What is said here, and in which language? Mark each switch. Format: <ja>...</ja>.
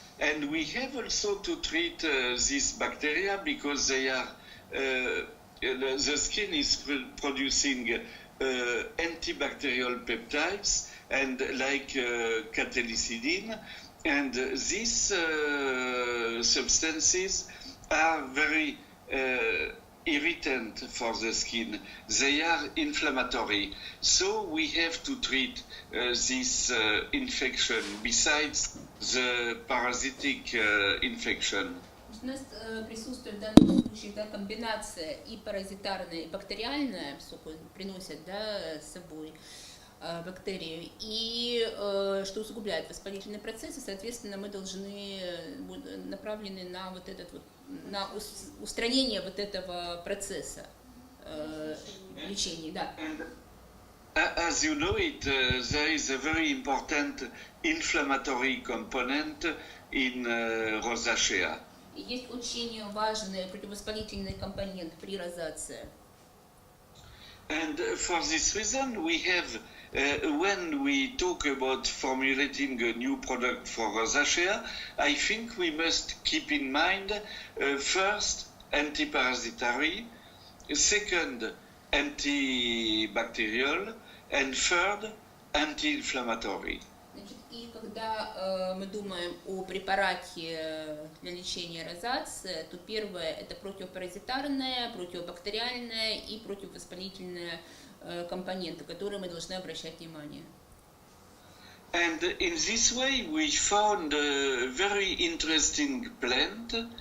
<en>And we have also to treat these bacteria because they are, the skin is producing antibacterial peptides and like cathelicidin, and these substances are very irritant for the skin. They are inflammatory. So we have to treat this infection besides the parasitic infection.</en> <ru>У нас присутствует в данном случае комбинация и паразитарная, и бактериальная, приносят с собой бактерии, и что усугубляет воспалительный процесс, и, соответственно, мы должны направлены на вот этот вот, на устранение вот этого процесса лечения, да.</ru> <en>As you know it, there is a very important inflammatory component in rosacea.</en> <ru>Есть очень важный противовоспалительный компонент при розации.</ru> <en>And for this reason, we have, when we talk about formulating a new product for rosacea, I think we must keep in mind first antiparasitary, second antibacterial, and third anti-inflammatory.</en> <ru>Значит, и когда мы думаем о препарате для лечения розации, то первое это противопаразитарная, противобактериальная и противовоспалительная компоненты, которые мы должны обращать внимание.</ru> <en>And in this way we found a very interesting plant.</en>